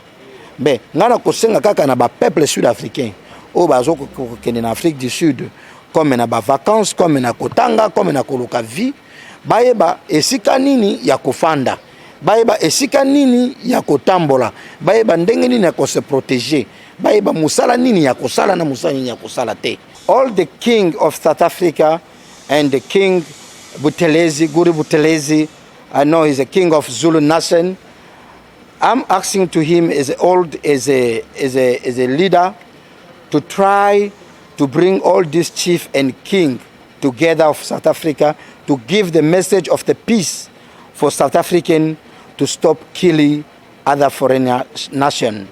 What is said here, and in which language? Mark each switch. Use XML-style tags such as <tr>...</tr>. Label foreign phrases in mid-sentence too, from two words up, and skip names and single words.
<ln>Mais ngana kosenga kaka na ba</ln> <fr>peuple sud-africain</fr> <ln>o bazo kokende na Afrique du Sud comme na ba vacances comme na kotanga comme na koluka vie bayeba esika nini ya kofanda bayeba esika nini ya kotambola bayeba ndenge nini ya ko</ln> <fr>se protéger</fr> <ln>bayeba musala nini ya kosala na musala nini ya kosala te.</ln> <en>All the king of South Africa and the king Buthelezi Guru Buthelezi, I know he's a king of Zulu nation. I'm asking to him as a leader to try to bring all these chief and king together of South Africa to give the message of the peace for South African to stop killing other foreign nation.</en>